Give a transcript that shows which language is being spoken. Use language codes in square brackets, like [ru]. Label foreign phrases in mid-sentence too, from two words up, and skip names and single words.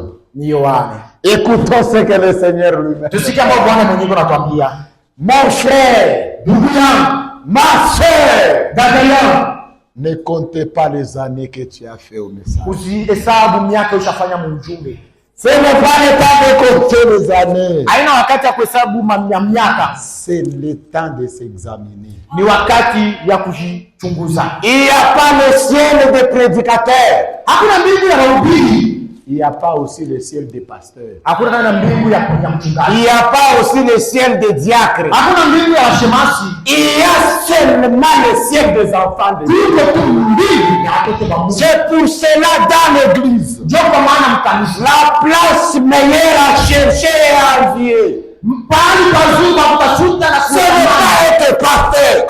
[fr] Écoutons ce que le Seigneur lui-même. Mon frère, ma soeur, ne comptez pas les années que tu as fait au message. Ce n'est pas le temps de compter les années. [sw] Haina wakati ya kuhesabu miaka. [fr] C'est le temps de s'examiner. [sw] Ni wakati ya kujichunguza. [fr] Il n'y a pas le ciel des prédicateurs. [sw] Hakuna mbingu ya wahubiri. [fr] Il n'y a pas aussi le ciel des pasteurs. [sw] Hakuna na mbingu ya mchungaji. [fr] Il n'y a pas aussi le ciel des diacres. [sw] Hakuna mbingu ya washemasi. [fr] Il y a seulement le ciel des enfants de Dieu. C'est pour cela dans l'église, la place meilleure à chercher et à envier, ce n'est pas être pasteur.